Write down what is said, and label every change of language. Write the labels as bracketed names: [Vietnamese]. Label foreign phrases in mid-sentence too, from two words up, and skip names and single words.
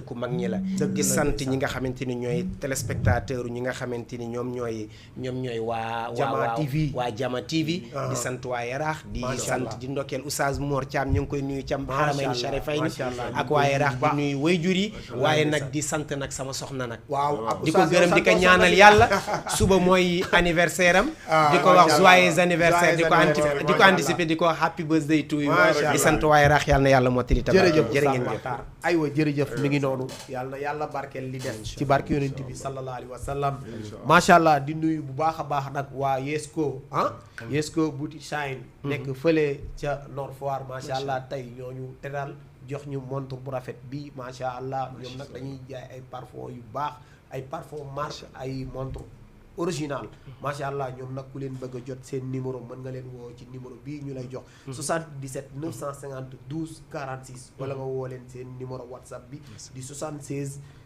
[Wolof] mag ñi la di sant ñi nga xamante ni ñooy téléspectateur ñi nga xamante ni ñoom ñooy waa Jama TV di sant waa Yaraax di sant di ndokkeel Oustaz Mor Thiam ñu ngi koy nuyu Thiam Haramayni Sharifayni ak waa Yaraax di nuyu wayjur yi waaye nag di sant nag sama soxna nag di ko gërëm di ko ñaanal yàlla suba mooy anniversaire am di ko wax [French] joyeux anniversaire [Wolof] di ko anticiper di ko [English] happy birthday to you [Wolof] di sant waa Yaraax yàlla na yàlla mottali tabax jërë ngeen jëf aywa jërëjëf mi ngi noonu yàlla na yàlla barkeel li des ci barke yonent bi [Arabic] صلى الله عليه وسلم ما شاء الله [Wolof] di nuyu bu baax a baax nag waa Yesco Boutique Shine nekk fële ca Nord Foire [Arabic] ما شاء الله [Wolof] tey ñooñu teral jox ñu montre bu rafet bi [Arabic] ما شاء الله [Wolof] ñoom nag dañuy jaay ay parfum yu baax ay [French] parfum marque [Wolof] ay [French] montre original [Arabic] ما شاء الله [Wolof] ñoom nag ku leen bëgg a jot seen numéro mën nga leen woo ci numéro bii ñu lay jox 77 950 12 46 wala nga woo leen seen numéro whatsapp bi di 76